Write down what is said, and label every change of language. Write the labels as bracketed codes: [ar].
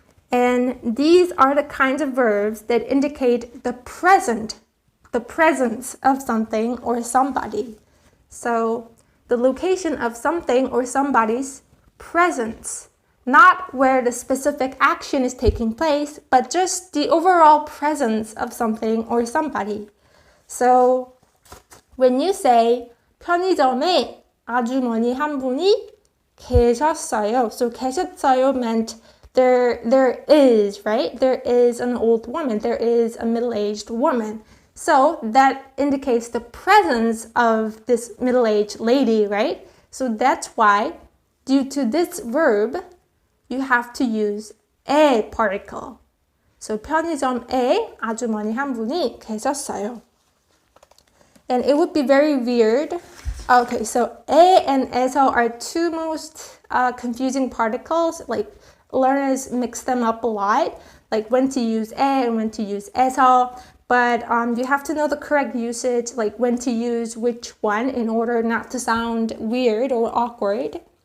[en] And these are the kinds of verbs that indicate the presence of something or somebody. So the location of something or somebody's presence, not where the specific action is taking place, but just the overall presence of something or somebody. So when you say [ko] 편의점에 아주머니 한 분이 계셨어요. [en] So 계셨어요 meant there is, right? There is an old woman. There is a middle-aged woman. So that indicates the presence of this middle-aged lady, right? So that's why due to this verb, you have to use a particle. [ko] So 편의점에 아주머니 한 분이 계셨어요. [en] And it would be very weird. Okay, so a and eseo are two most confusing particles. Like learners mix them up a lot, like when to use a and when to use eseo. But you have to know the correct usage, like when to use which one in order not to sound weird or awkward.